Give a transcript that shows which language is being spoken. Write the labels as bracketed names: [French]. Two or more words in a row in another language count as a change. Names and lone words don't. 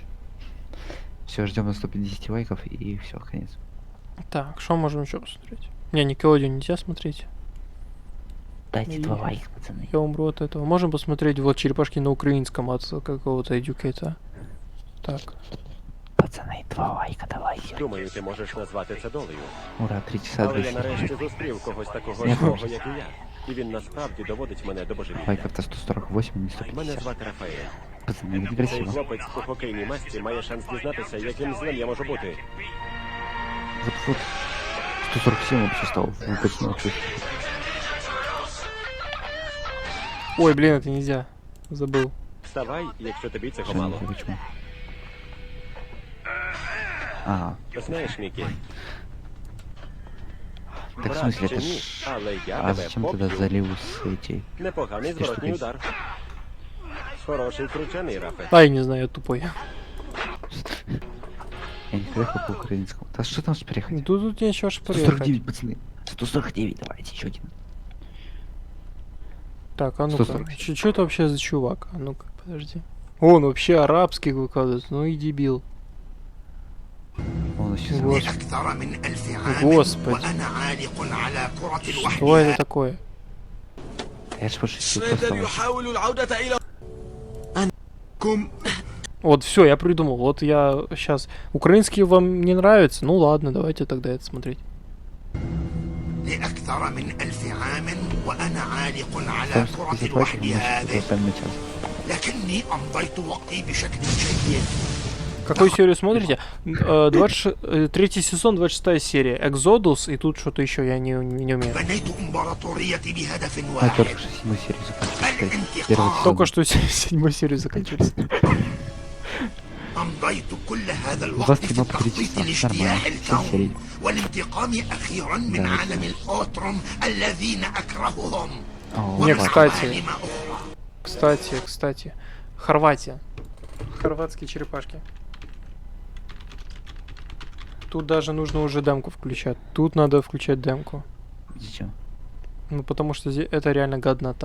[Russian] Все, ждем на 150 лайков и все, конец. Так, что можем еще посмотреть? Не, Никелодеон нельзя смотреть. Дайте 2 лайка, пацаны. Я умру от этого. Можем посмотреть вот черепашки на украинском от какого-то Educator. Так. пацаны, 2 лайка, давайте. [Ukrainian] Думаю, ти можеш назвати це долею. [Russian] Ура, 3 часа [Ukrainian] Але я [Russian] 200. [Ukrainian] нарешті зустрів когось такого Я злого, теж. як і я. І він насправді доводить мене до божевілля. [Russian] Лайков-то 148, не [Ukrainian] Мене [Russian] 150. [Ukrainian] звати Рафаель. [Russian] Пацаны, это [Ukrainian] Цей [Russian] некрасиво. [Ukrainian] хлопець у хокейній масці має шанс дізнатися, яким злим я можу бути. [Russian] Вот. 147 вообще стал. Выпадено чуть. Ой, блин, это нельзя. Забыл. [Ukrainian] Вставай, якщо тобі цього [Russian] Почему? [Ukrainian] мало. [Russian] Почему? А, [Ukrainian] Знаєш, Мікі, [Russian] так в [Ukrainian] брат [Russian] смысле, [Ukrainian] чи [Russian] это [Ukrainian] ні, [Russian] ж... [Ukrainian] але я [Russian] А [Ukrainian] тебе [Russian] зачем тогда [Ukrainian] поб'ю. [Russian] залил с этей? [Ukrainian] Непоганий Ти ж зворотній такий. удар. Хороший кручений, Рафе. [Russian] А, я не знаю, я тупой. Я не приехал по украинскому. Да что там приехать? Тут нечего ж приехать. 149, пацаны. 149, давайте, еще один. Так, а ну-ка. 147. Что это вообще за чувак? А ну-ка, подожди. Он вообще арабских выкладывает. Ну и дебил. Он сейчас... [Arabic] لأكثر من 1000 عام [Russian] Господи. [Arabic] وأنا عالق على كرة [Russian] Что это [Arabic] الوحدة. [Russian] такое? Я же пошутил [Arabic] شريدر [Russian] просто. [Arabic] يحاول العودة إلى أنكم [Russian] Вот, все, я придумал. Вот я сейчас... Украинские вам не нравятся? Ну ладно, давайте тогда это смотреть. [Arabic] لأكثر من 1000 عام وأنا عالق على [Russian] Там [Arabic] كرة [Russian] 150 [Arabic] الوحدة [Russian] лайков, [Arabic] هذه [Russian] мы поставим на час. [Arabic] لكني أمضيت وقتي بشكل جيد. [Russian] Какую серию смотрите? 3 сезон, 26 серия. Экзодус, и тут что-то еще я не умею. [Arabic] بنيت إمبراطوريتي بهدف [Russian] А [Arabic] واحد. [Russian] только что 7 серию заканчивается. Первый сезон. Только что 7 серию заканчивается. [Arabic] أمضيت كل هذا [Russian] У [Arabic] الوقت [Russian] вас [Arabic] في [Russian] кино [Arabic] التخطيط [Russian] 3 часа, [Arabic] لاجتياح [Russian] нормально. 7 серий. [Arabic] الكون والانتقام أخيرا من [Russian] Да, [Arabic] عالم الأوتروم الذين أكرههم. [Russian] О, Не, ладно. кстати. Кстати. Хорватия. Хорватские черепашки. Тут даже нужно уже демку включать. Тут надо включать демку. Зачем? Ну, потому что это реально годнота.